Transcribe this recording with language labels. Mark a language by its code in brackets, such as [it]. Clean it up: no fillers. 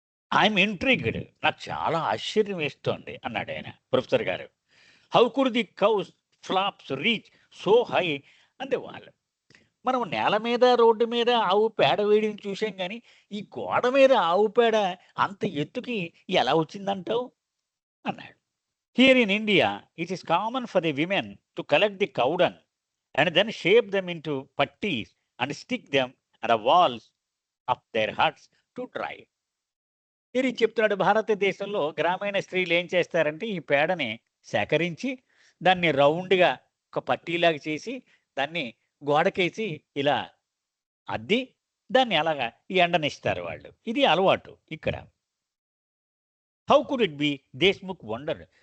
[en] I'm intrigued, [te] నాకు చాలా ఆశ్చర్యం వేస్తోంది అన్నాడు ఆయన ప్రొఫెసర్ గారు. [en] how could the cows flops reach so high [te] అంతే వాళ్ళు. మనం నేల మీద రోడ్డు మీద ఆవు పేడ వేయడం చూసాం కానీ ఈ గోడ మీద ఆవు పేడ అంత ఎత్తుకి ఎలా వచ్చిందంటావు అన్నాడు. [en] Here in India it is common for the women to collect the cow dung and then shape them into patties and stick them at the walls of their huts to dry. [te] ఇది చెప్తున్నాడు. భారతదేశంలో గ్రామీణ స్త్రీలు ఏం చేస్తారంటే ఈ పేడని సేకరించి దాన్ని రౌండ్‌గా ఒక పట్టీలాగా చేసి దాన్ని గోడకేసి ఇలా అద్ది దాన్ని అలాగా ఎండనిస్తారు వాళ్ళు. ఇది అలవాటు ఇక్కడ. [en] How could it be? Deshmukh wondered.